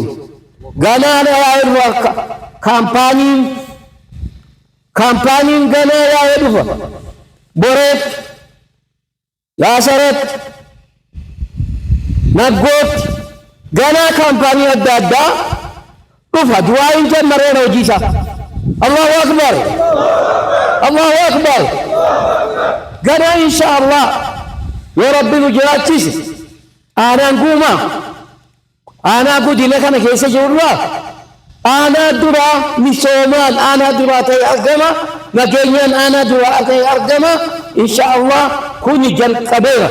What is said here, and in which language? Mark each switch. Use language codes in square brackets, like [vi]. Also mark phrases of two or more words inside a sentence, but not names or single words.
[om] Ganaa yaa'ee dhufa kaampaaniin ganaa yaa'ee dhufa. Boreet, Yaasaret, Naggoot, ganaa kaampaanii adda addaa dhufa. Du'aa hin jammareera hojii isaa. [ar] الله أكبر. الله أكبر. [om] Ganaa [ar] إن شاء الله [om] yoo Rabbi nu jiraachise aanaan guumaa aanaa godina kana keessa jirurraa aanaa duraa misoomaan aanaa duraa ta'e argama. Nageenyaan aanaa duraa ta'e argama. [ar] إن شاء الله [om] kuni jalqabeera.